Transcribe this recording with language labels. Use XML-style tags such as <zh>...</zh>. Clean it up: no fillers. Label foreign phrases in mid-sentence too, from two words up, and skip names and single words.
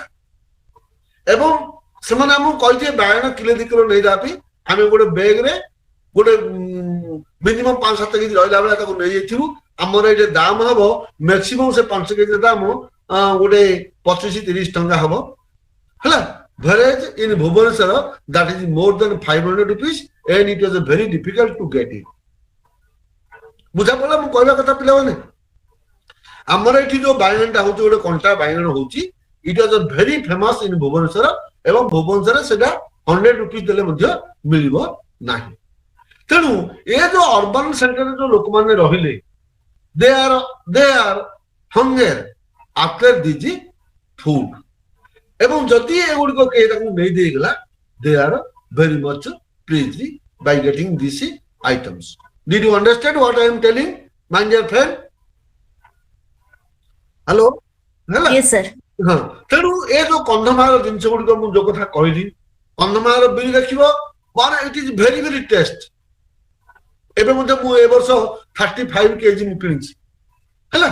<or>ଏବଂ ସେମାନେ ଆମକୁ କହିଥିବେ ବାଇଗଣ କିଲୋ 2 କିଲୋ ନେଇଯିବା ପାଇଁ। ଆମେ ଗୋଟେ ବ୍ୟାଗରେ ଗୋଟେ ମିନିମମ୍ 5-7 କେଜି ରହିଲା ବେଳେ ତାକୁ ନେଇଯାଇଥିବୁ। ଆମର ଏଠି ଦାମ ହବ ମ୍ୟାକ୍ସିମମ୍ ସେ 5 କେଜି ଦାମ ଗୋଟେ 25-30 ଟଙ୍କା ହବ ହେଲା।</or> <en>Whereas in Bhubaneswar that is more than 500 rupees and it was very difficult to get it.</en> <or>ବୁଝା ପଡିଲା ମୁଁ କହିବା କଥା ପିଲାମାନେ? ଆମର ଏଠି ଯୋଉ ବାଇଗଣଟା ହଉଛି ଗୋଟେ କଣ୍ଟା ବାଇଗଣ ହଉଛି</or> <en>it was very famous in Bhubaneswar</en> <or>ଏବଂ ଭୁବନେଶ୍ୱରରେ ସେଟା 100 rupees ଦେଲେ ମଧ୍ୟ ମିଳିବ ନାହିଁ। ତେଣୁ ଏ ଯୋଉ ଅର୍ବାନ ସେଣ୍ଟରରେ ଯୋଉ ଲୋକମାନେ ରହିଲେ</or> <en>they are hunger after this food</en> <or>ଏବଂ ଯଦି ଏଗୁଡିକ କିଏ ତାକୁ ନେଇ ଦେଇଗଲା</or> <en>they are very much pleased by getting these items. Did you understand what I am telling my dear friend?</en> <or>ହ୍ୟାଲୋ ହେଲା।</or> <en>Yes, sir.</en> <or>ହଁ ତେଣୁ ଏ ଯୋଉ କନ୍ଧମାଳ ଜିନିଷ ଗୁଡିକ ମୁଁ ଯୋଉ କଥା କହିଲି କନ୍ଧମାଳ ବିରି ଦେଖିବ ମାନେ</or> <en>it is very very taste.</en> <or>ଏବେ ମଧ୍ୟ ମୁଁ ଏ ବର୍ଷ 35 କେଜି ମୁଁ କିଣିଛି ହେଲା।</or>